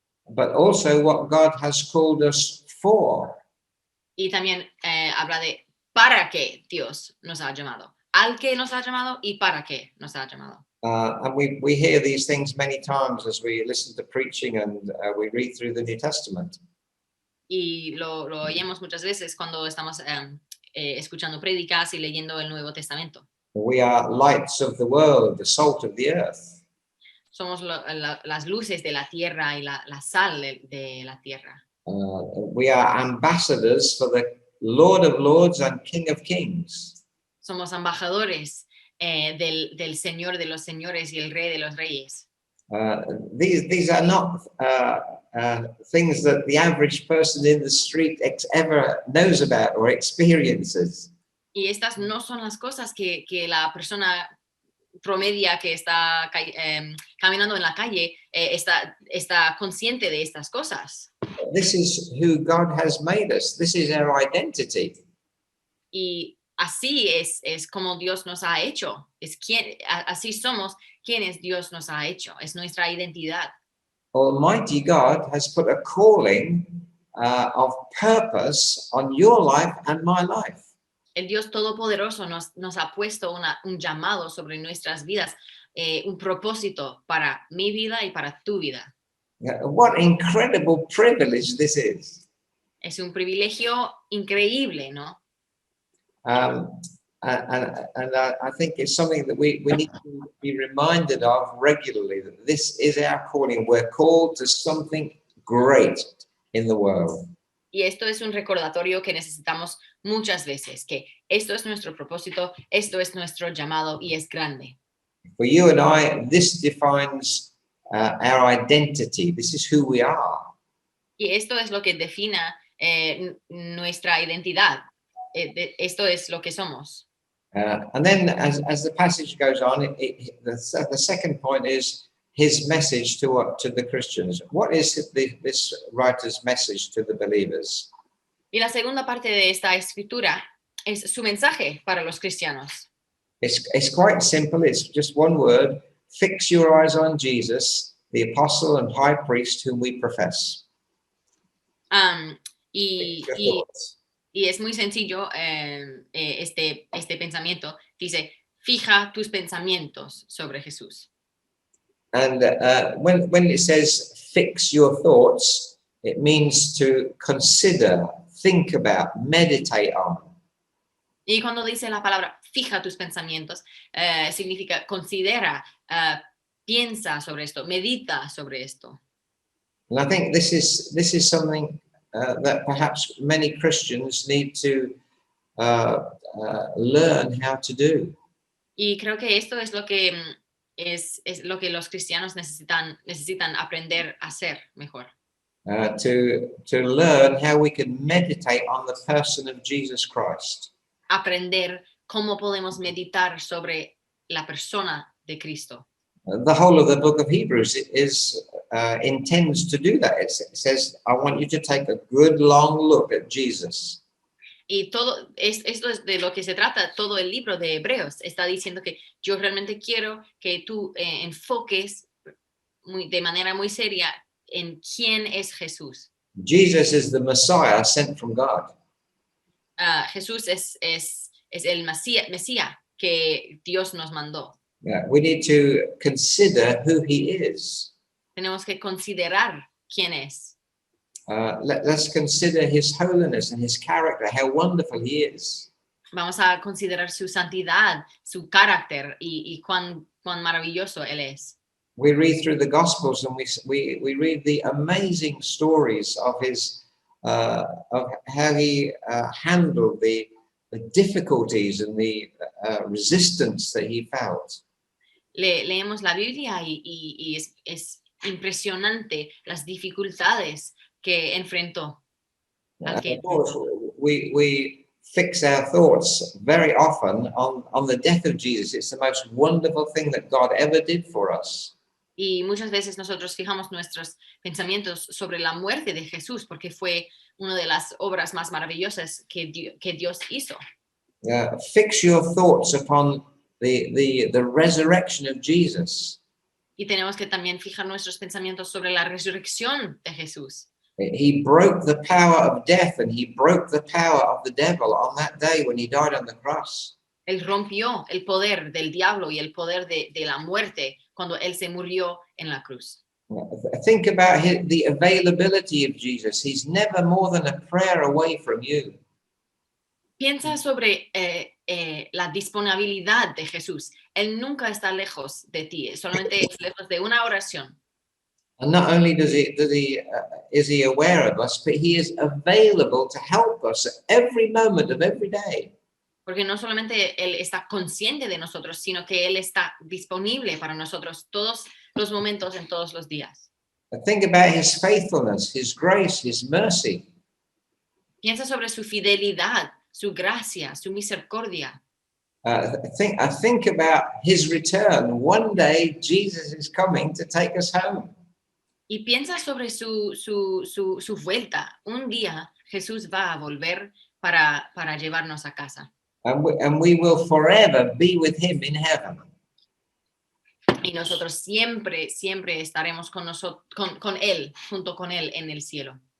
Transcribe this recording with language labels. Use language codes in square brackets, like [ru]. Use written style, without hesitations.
[en] But also what God has called us for. [es] Y también habla de para qué Dios nos ha llamado. Al que nos ha llamado y para qué nos ha llamado. [en] And we hear these things many times as we listen to preaching and we read through the New Testament. [es] Y lo oímos muchas veces cuando estamos escuchando prédicas y leyendo el Nuevo Testamento. [en] We are lights of the world, the salt of the earth. [es] Somos las luces de la tierra y la sal de la tierra. [en] We are ambassadors for the Lord of Lords and King of Kings. [es] Somos embajadores del Señor de los señores y el Rey de los reyes. [en] These are not things that the average person in the street ever knows about or experiences. [es] Y estas no son las cosas que la persona promedia que está caminando en la calle está consciente de estas cosas. [en] This is who God has made us. This is our identity. [es] Y así es como Dios nos ha hecho. Así somos quienes Dios nos ha hecho. Es nuestra identidad. [en] Almighty God has put a calling of purpose on your life and my life. [es] El Dios Todopoderoso nos ha puesto un llamado sobre nuestras vidas, un propósito para mi vida y para tu vida. [en] What incredible privilege this is. [es] Es un privilegio increíble, ¿no? [en] And I think it's something that we need to be reminded of regularly, that this is our calling. We're called to something great in the world. [es] Y esto es un recordatorio que necesitamos muchas veces, que esto es nuestro propósito, esto es nuestro llamado y es grande. [en] For you and I, this defines our identity. This is who we are. [es] Y esto es lo que define nuestra identidad. Esto es lo que somos. [en] And then as the passage goes on, the second point is his message to the Christians. What is this writer's message to the believers? [es] Y la segunda parte de esta escritura es su mensaje para los cristianos. [en] It's quite simple. It's just one word. Fix your eyes on Jesus, the apostle and high priest whom we profess. [es] Y es muy sencillo este pensamiento. Dice, fija tus pensamientos sobre Jesús. [en] And when it says fix your thoughts, it means to consider, think about, meditate on. [es] Y cuando dice la palabra fija tus pensamientos, significa considera, piensa sobre esto, medita sobre esto. [en] And I think this is something that perhaps many Christians need to learn how to do. [es] Y creo que esto es lo que es lo que los cristianos necesitan aprender a hacer mejor. [en] To learn how we can meditate on the person of Jesus Christ. [es] Aprender cómo podemos meditar sobre la persona de Cristo. [en] The whole of the book of Hebrews intends to do that. It says, I want you to take a good long look at Jesus. [es] Y esto es de lo que se trata todo el libro de Hebreos. Está diciendo que yo realmente quiero que tú enfoques de manera muy seria en quién es Jesús. [en] Jesus is the Messiah sent from God. [es] Jesús es el Mesías que Dios nos mandó. [en] We need to consider who he is. [es] Tenemos que considerar quién es. [en] Let's consider his holiness and his character, how wonderful he is. [es] Vamos a considerar su santidad, su carácter y cuán maravilloso él es. [en] We read through the Gospels and we read the amazing stories of of how he handled the difficulties and the resistance that he felt. [es] Leemos la Biblia y es impresionante las dificultades que enfrentó. [en] Of course, we fix our thoughts very often on the death of Jesus. It's the most wonderful thing that God ever did for us. [es] Y muchas veces nosotros fijamos nuestros pensamientos sobre la muerte de Jesús porque fue una de las obras más maravillosas que Dios hizo. [en] Fix your thoughts upon the resurrection of Jesus. [es] Y tenemos que también fijar nuestros pensamientos sobre la resurrección de Jesús. [en] He broke the power of death and he broke the power of the devil on that day when he died on the cross. [es] Él rompió el poder del diablo y el poder de la muerte cuando él se murió en la cruz. [en] Think about the availability of Jesus. He's never more than a prayer away from you. [es] Piensa sobre la disponibilidad de Jesús. Él nunca está lejos de ti, solamente es lejos de una oración. [en] And not only is he aware of us, but he is available to help us at every moment of every day. [es] Porque no solamente él está consciente de nosotros, sino que él está disponible para nosotros todos los momentos en todos los días. [en] Think about his faithfulness, his grace, his mercy. [es] Piensa sobre su fidelidad, su gracia, su misericordia. [en] Think about his return. One day Jesus is coming to take us home. [es] Y piensa sobre su vuelta. Un día Jesús va a volver para llevarnos a casa. [en] And we will forever be with him in heaven. [es] Y nosotros siempre estaremos con él, junto con él en el cielo.